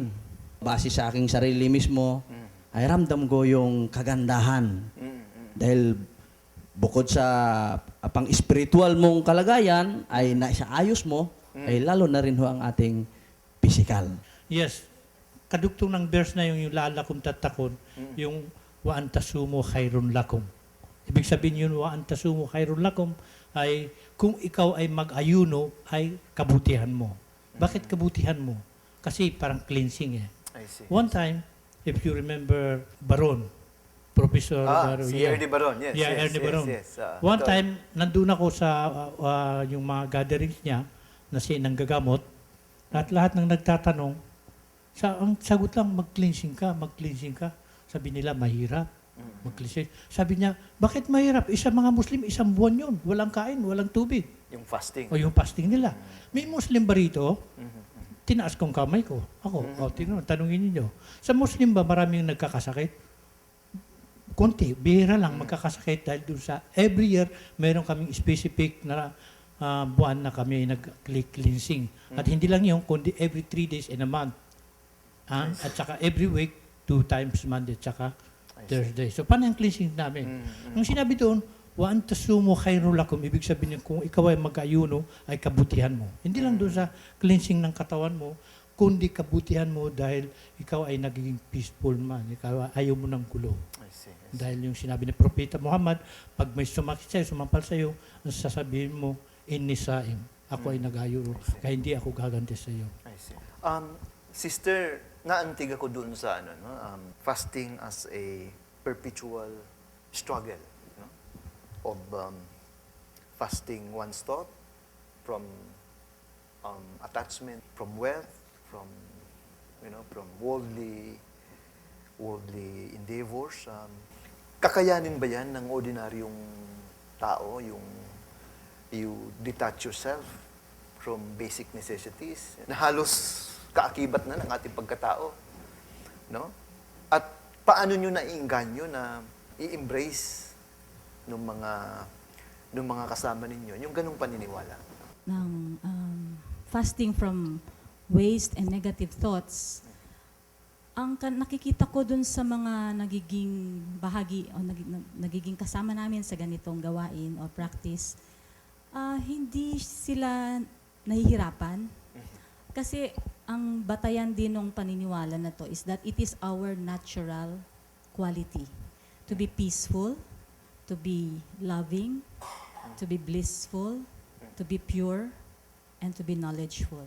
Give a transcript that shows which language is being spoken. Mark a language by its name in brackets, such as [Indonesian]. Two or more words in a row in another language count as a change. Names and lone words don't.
[Filipino] Base sa aking sarili mismo, ay ramdam ko yung kagandahan. Dahil bukod sa pang-spiritual mong kalagayan, ay naisaayos mo, ay lalo na rin ho ang ating physical. Yes. Kadugtong ng verse na yung [Arabic] لعلكم تتقون, [Filipino] yung [Arabic] وأن تصوموا خير لكم. [Filipino] Ibig sabihin yun, [Arabic] وأن تصوموا خير لكم, [Filipino] ay kung ikaw ay mag-ayuno, ay kabutihan mo. Bakit kabutihan mo? Kasi parang cleansing eh. [English] I see. One time, if you remember Baron, Professor Baron. [Filipino] Si Ernie Baron, yes. [English] Yeah, Ernie Baron. Yes. One time, [Filipino] nandun ako sa yung mga gatherings niya na siya nanggagamot at lahat ng nagtatanong, ang sagot lang, mag-cleansing ka. Sabi nila, mahirap. Mag-cleansing. Sabi niya, bakit mahirap? Mga Muslim, isang buwan yun. Walang kain, walang tubig. Yung fasting. O yung fasting nila. May Muslim ba rito? Tinaas kong kamay ko. Ako, tanungin niyo. Sa Muslim ba maraming nagkakasakit? Konti, bihira lang magkakasakit dahil doon sa [English] every year, [Filipino] meron kaming specific na buwan na kami nag-cleansing. At hindi lang yun, kundi [English] every 3 days in a month. [Filipino] At saka [English] every week, 2 times Monday [Filipino] at saka Thursday. So, paano yung cleansing namin? Ang sinabi doon, [Arabic] وأن تصوموا خير لكم, [Filipino] ibig sabihin kung ikaw ay mag-ayuno, ay kabutihan mo. Hindi lang doon sa cleansing ng katawan mo, kundi kabutihan mo dahil ikaw ay nagiging peaceful man. Ikaw ayaw mo ng gulo. [English] I see. [Filipino] Dahil yung sinabi ni Propeta Muhammad, pag may sumakit sa'yo, sumampal sa'yo, ang sasabihin mo, [Arabic] إني صائم. [Filipino] Ako ay nag-ayuno, kaya hindi ako gaganti sa'yo. [English] I see. Sister, [Filipino] naantig ako doon sa [English] fasting as a perpetual struggle, no? Of fasting one's thought from attachment, from wealth, from worldly endeavors. [Filipino] Kakayanin ba yan ng ordinaryong tao, [English] you detach yourself from basic necessities [Filipino] na halos kaakibat na ng ating pagkatao, no? At paano nyo naiinganyo na i-embrace ng mga kasama ninyo yung ganung paniniwala? [English] Ng fasting from waste and negative thoughts, [Filipino] ang nakikita ko dun sa mga nagiging bahagi o nagiging kasama namin sa ganitong gawain o practice, hindi sila nahihirapan. Kasi ang batayan din ng paniniwala na to [English] is that it is our natural quality to be peaceful, to be loving, to be blissful, to be pure, and to be knowledgeful.